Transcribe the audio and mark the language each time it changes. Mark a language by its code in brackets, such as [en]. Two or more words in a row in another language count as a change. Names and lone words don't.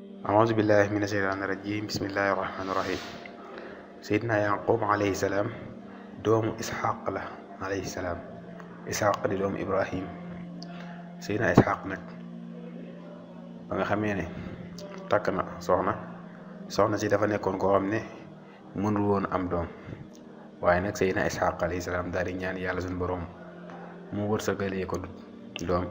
[ar] أعوذ بالله من الشيطان الرجيم بسم الله الرحمن الرحيم [wo] Seydina Yaqub [ar] عليه السلام [wo] doomu Isxaq la [ar] عليه السلام [wo] Isxaq di doomu Ibrahim. Seydina Isxaq nag ba nga xamee ne takk na soxna si dafa nekkoon koo xam ne mënul woon am doom, waaye nag Seydina Isxaq [ar] عليه السلام [wo] daal di ñaan yàlla suñu borom mu wërsëgalee ko doom.